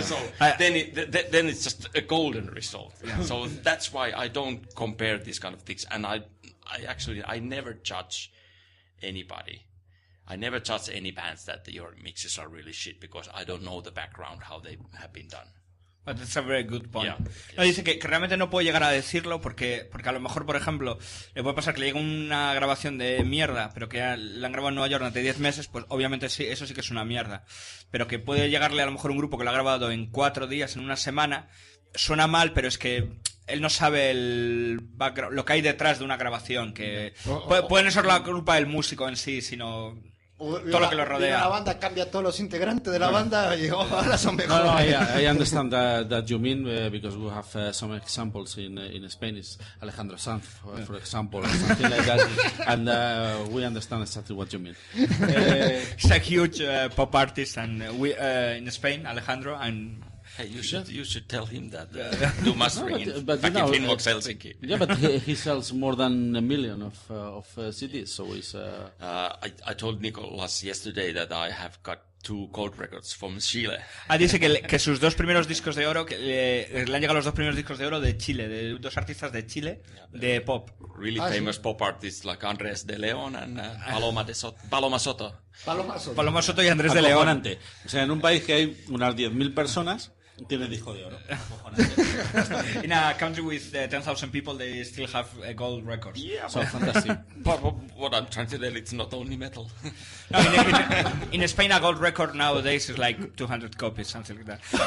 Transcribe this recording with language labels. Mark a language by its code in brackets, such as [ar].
[en] So then it's just a golden result. Yeah. So that's why I don't compare these kind of things. And I never judge anybody. I never judge any bands that your mixes are really shit because I don't know the background, how they have been done. But that's a very good point. Yeah. [es] No, dice que realmente no puedo llegar a decirlo porque a lo mejor, por ejemplo, le puede pasar que le llegue una grabación de mierda, pero que la han grabado en Nueva York durante 10 meses, pues obviamente sí, eso sí que es una mierda. Pero que puede llegarle a lo mejor un grupo que lo ha grabado en 4 días, en una semana, suena mal, pero es que él no sabe el background, lo que hay detrás de una grabación, que puede no ser la culpa del músico en sí, sino todo lo que lo rodea. La banda cambia todos los integrantes de la banda y ahora son mejores. [en] No, I understand that you mean because we have some examples in Spanish, Alejandro Sanz, for example, or something like that, and we understand exactly what you mean. He's a huge pop artist, and we in Spain, Alejandro, and. Hey, you should tell him that do mastering in Finbox Helsinki. Yeah, but he sells more than 1 million of CDs, so he's. I told Nicolas yesterday that I have got 2 gold records from Chile. [es] Dice que sus 2 primeros discos de oro, que le han llegado los 2 primeros discos de oro de Chile, de 2 artistas de Chile, de pop. [en] Really famous pop artists like Andrés de León and Paloma Soto. [es] Paloma Soto y Andrés de León. O sea, en un país que hay unas 10.000 personas, Tiene disco de oro. [en] In a country with 10,000 people, they still have gold records. Yeah, So fantastic. but what I'm trying to tell, it's not only metal. No, in Spain, a gold record nowadays is like 200 copies, something like that.